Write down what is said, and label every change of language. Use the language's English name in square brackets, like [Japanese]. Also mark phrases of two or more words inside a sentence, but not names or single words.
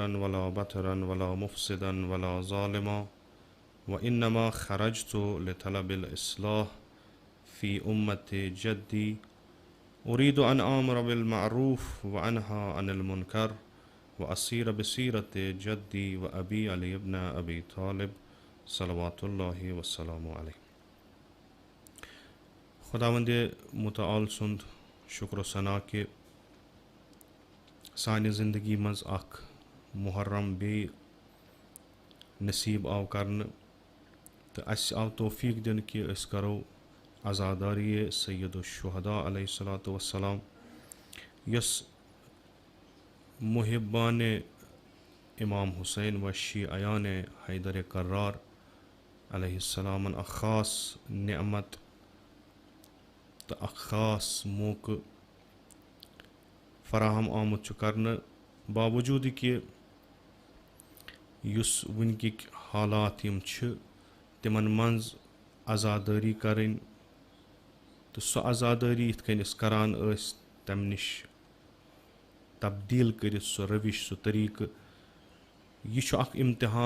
[Arabic] ولا بطرا ولا مفسدا ولا ظالما، وإنما خرجت لطلب الإصلاح في أمة جدي، أريد أن آمر بالمعروف وأنهى عن المنكر وأسير بسيرة جدي وأبي علي بن أبي طالب صلوات الله والسلام عليه. [Kashmiri] खुदावंद मुतआल सुंद शुक्र सना के सानी ज़िंदगी मज़ अख मुहर्रम बे नसीब आव करन तो अस आव तौफीक दिन कि अस करो आज़ादारी [Arabic] سيد الشهداء عليه الصلاة والسلام [Kashmiri] यस मुहिब्बान इमाम हुसैन व शियान हैदर कर्रार अलैहिस्सलामन अ ख़ास नेमत तो अ ख़ास मौक़ फराहम आमुत करन, बावजूद कि युस वुनकिक हालात यम छ तिमन मंज आज़ादारी करन तो सो आज़ादारी यिथ कन अस करान अस तम निश तब्दील करित सो रविश सो तरीक यह छु अख इम्तिहान।